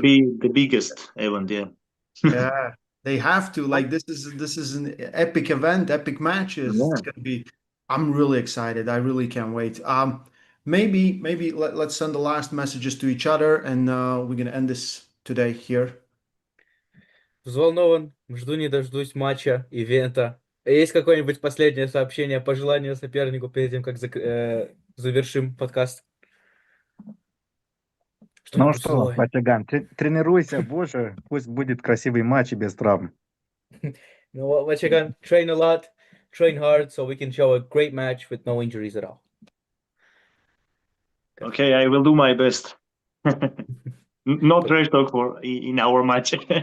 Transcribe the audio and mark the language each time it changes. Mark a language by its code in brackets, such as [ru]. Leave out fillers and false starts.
[en] be the biggest event. Yeah. Yeah, they have to. Like this is an epic event, epic matches. It's Yeah. gonna be. I'm really excited. I really can't wait. Maybe let's send the last messages to each other, and we're gonna end this today here. [ru] Взволнован, жду не дождусь матча, ивента. Есть какое-нибудь последнее сообщение, пожелание сопернику перед тем, как завершим подкаст? Ну Что-нибудь что, злое. Ватяган, тренируйся больше, пусть будет красивый матч и без травм. [en] Vachagan, train a lot, train hard, so we can show a great match with no injuries at all. Okay, I will do my best. No trash talk in our match.